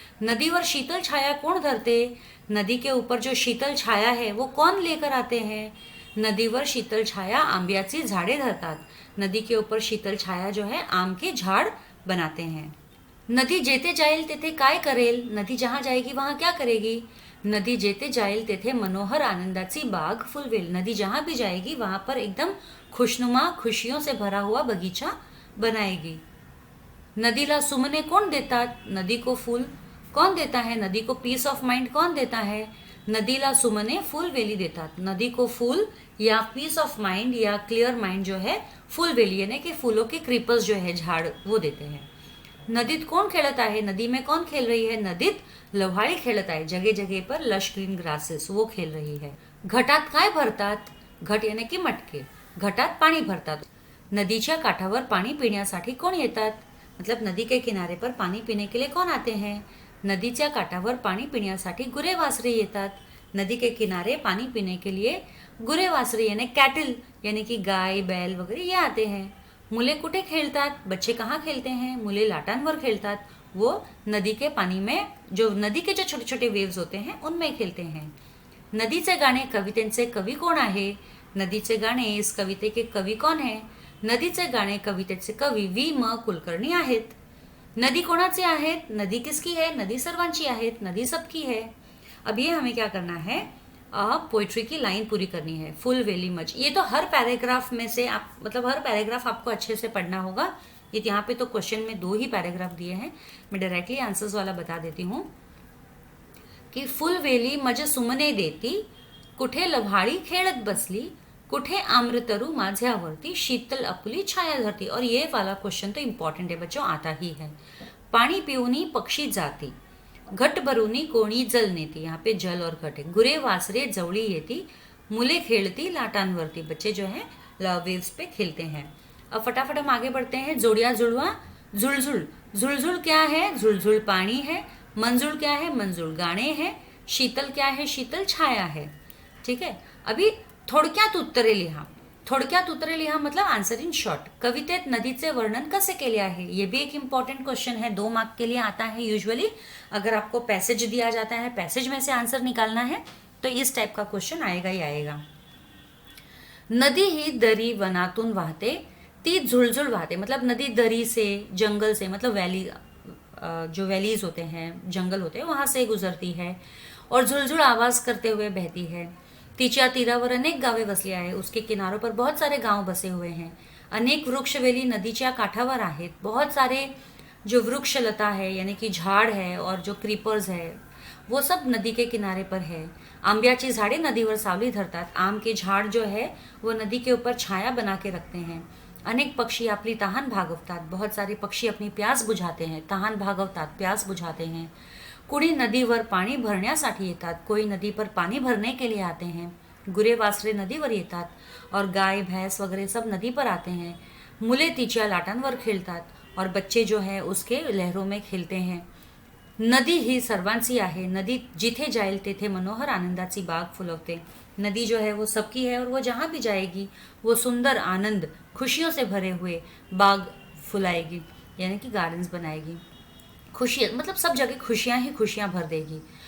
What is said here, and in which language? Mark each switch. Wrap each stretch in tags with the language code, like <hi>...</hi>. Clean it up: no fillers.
<mr>नदीवर शीतल छाया कौन धरते,</mr> <hi>नदी के ऊपर जो शीतल छाया है वो कौन लेकर आते हैं,</hi> <mr>नदीवर शीतल छाया आंब्याची झाडे धरतात,</mr> <hi>नदी के ऊपर शीतल छाया जो है आम के झाड़ बनाते हैं।</hi> <mr>नदी जेते जाईल तेथे काय करेल,</mr> <hi>नदी जहां जाएगी वहां क्या करेगी,</hi> <mr>नदी जेते जाईल तेथे मनोहर आनंदाची बाग फुलवेल.</mr> <hi>नदी जहां भी जाएगी वहां पर एकदम खुशनुमा खुशियों से भरा हुआ बगीचा बनाएगी.</hi> <mr>नदीला सुमने कौन देतात?</mr> <hi>नदी को फूल कौन देता है? नदी को पीस ऑफ माइंड कौन देता है?</hi> <mr>नदीला सुमने फूलवेली देतात.</mr> <hi>नदी को फूल या पीस ऑफ माइंड या क्लियर माइंड जो है फूलवेली यानी कि फूलों के क्रीपर्स जो है झाड़ वो देते हैं.</hi> <mr>नदीत कोण खेळत आहे?</mr> <hi>नदी में कौन खेल रही है?</hi> <mr>नदीत लव्हाळी खेळत आहे.</mr> <hi>जगह जगह पर लश ग्रीन ग्रासेस वो खेल रही है.</hi> <mr>घटात काय भरतात?</mr> <hi>घट यानी की मटके.</hi> <mr>घटात पाणी भरतात. नदीच्या काठावर पाणी पिण्यासाठी कोण येतात?</mr> <hi>मतलब नदी के किनारे पर पानी पीने के लिए कौन आते हैं?</hi> <mr>नदीच्या काठावर पाणी पिण्यासाठी गुरे वासरे येतात.</mr> <hi>नदी के किनारे पानी पीने के लिए गुरे वासरे यानी कैटल यानी कि गाय बैल वगैरह ये आते हैं.</hi> <mr>मुले कुठे खेळतात?</mr> <hi>बच्चे कहाँ खेलते हैं?</hi> <mr>मुले लाटांवर खेलतात.</mr> <hi>वो नदी के पानी में जो नदी के जो छोटे छोटे वेव्स होते हैं उनमें खेलते हैं.</hi> <mr>नदीचे गाणे कवितेचे कवी कोण आहे?</mr> <hi>नदीचे गाणे इस कविते के कवी कौन है?</hi> <mr>नदीचे गाणे कवितेचे कवी वी म कुलकर्णी आहेत. नदी कोणाची आहेत?</mr> <hi>नदी किसकी है?</hi> <mr>नदी सर्वांची आहेत.</mr> <hi>नदी सबकी है. अब ये हमें क्या करना है? पोइट्री की लाइन पूरी करनी है. फुल वेली मच. ये तो हर पैराग्राफ में से आप मतलब हर पैराग्राफ आपको अच्छे से पढ़ना होगा. ये यहाँ पे तो क्वेश्चन में 2 ही पैराग्राफ दिए हैं. मैं डायरेक्टली आंसर्स वाला बता देती हूँ की</hi> <mr>फुल वेली मज सुमने देती, कुठे लव्हाळी खेळत बसली, कुठे आम्रतरु माझ्यावरती, शीतल अपुली छाया धरती.</mr> <hi>और ये वाला क्वेश्चन तो इम्पॉर्टेंट है बच्चों, आता ही है.</hi> <mr>पाणी पिऊनी पक्षी जाती, घट भरूनी कोणी जल नेती.</mr> <hi>यहाँ पे जल और घट है.</hi> <mr>गुरे वासरे जवळी येती, मुले खेलती लाटांवरती.</mr> <hi>बच्चे जो है वेव्स पे खेलते हैं. अब फटाफट हम आगे बढ़ते हैं. जोड़िया जुड़वा झुलझुल. झुलझुल क्या है? झुलझुल पानी है. मंजुल क्या है? मंजुल गाणे है. शीतल क्या है? शीतल छाया है. ठीक है.</hi> <mr>अभी थोडक्यात उत्तरे लिहा. थोडक्यात उत्तरे लिहा</mr> <hi>मतलब आंसर इन शॉर्ट.</hi> <mr>कवितेत नदीचे वर्णन कसे केले आहे?</mr> <hi>ये भी एक इम्पॉर्टेंट क्वेश्चन है. 2 मार्क के लिए आता है यूजुअली. अगर आपको पैसेज दिया जाता है, पैसेज में से आंसर निकालना है तो इस टाइप का क्वेश्चन आएगा ही आएगा.</hi> <mr>नदी ही दरी वनातून वाहते, ती झुलझुल वाहते.</mr> <hi>मतलब नदी दरी से जंगल से मतलब वैली जो वैलीज होते हैं जंगल होते हैं वहां से गुजरती है और झुलझुल आवाज करते हुए बहती है.</hi> <mr>तिच्या तीरावर अनेक गावे वसली आहे.</mr> <hi>उसके किनारों पर बहुत सारे गांव बसे हुए हैं.</hi> <mr>अनेक वृक्षवेली नदीच्या काठावर आहेत.</mr> <hi>बहुत सारे जो वृक्षलता है यानी कि झाड़ है और जो क्रीपर्स है वो सब नदी के किनारे पर है.</hi> <mr>आंब्याची झाड़े नदीवर सावली धरतात.</mr> <hi>आम के झाड़ जो है वो नदी के ऊपर छाया बना के रखते हैं.</hi> <mr>अनेक पक्षी आपली तहान भागवतात.</mr> <hi>बहुत सारे पक्षी अपनी प्यास बुझाते हैं.</hi> <mr>तहान भागवतात</mr> <hi>प्यास बुझाते हैं.</hi> <mr>कुणी नदीवर पाणी भरण्यासाठी येतात.</mr> <hi>कोई नदी पर पानी भरने के लिए आते हैं.</hi> <mr>गुरे वासरे नदीवर येतात</mr> <hi>और गाय भैंस वगैरह सब नदी पर आते हैं.</hi> <mr>मुले तिच्या लाटांवर खेळतात</mr> <hi>और बच्चे जो है उसके लहरों में खेलते हैं.</hi> <mr>नदी ही सर्वांची आहे. नदी जिथे जाईल तेथे मनोहर आनंदाची बाग फुलवते.</mr> <hi>नदी जो है वो सबकी है और वो जहाँ भी जाएगी वो सुंदर आनंद खुशियों से भरे हुए बाग फुलाएगी यानी कि गार्डन्स बनाएगी. खुशी मतलब सब जगह खुशियां ही खुशियां भर देगी.</hi>